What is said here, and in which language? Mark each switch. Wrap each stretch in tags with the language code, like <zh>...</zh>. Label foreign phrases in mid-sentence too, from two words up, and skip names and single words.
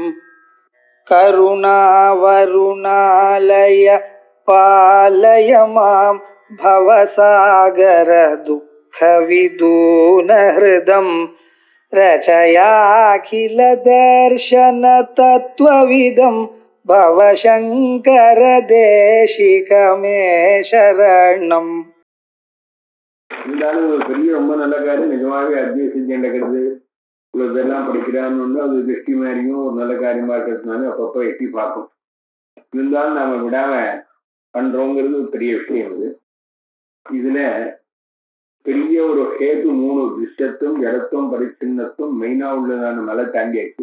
<sa>करुणावरुणालय पालय मां भवसागर दुःखविदूनहृदं रचयाखिलदर्शन तत्त्वविदं भवशङ्कर देशिकमे शरणम्.</sa> <ta>இருந்தாலும் ஒரு பெரிய ரொம்ப நல்ல காரியம் நிஜமாவே அத்திய செஞ்சு நடக்கிறது. இவ்வளவு பேர்லாம் படிக்கிறான்னு அது திருஷ்டி மாதிரியும் ஒரு நல்ல காரியமா இருக்கிறதுனால அப்பப்போ எட்டி பார்க்கும். இருந்தாலும் நாம விடாம பண்றோங்கிறது ஒரு பெரிய விஷயம். இது இதுல பெரிய ஒரு ஹேது 3 விஷயத்தும் இடத்தும் பரிச்சின்னத்தும் மெயினா உள்ளதான மலை தாண்டியாச்சு.</ta>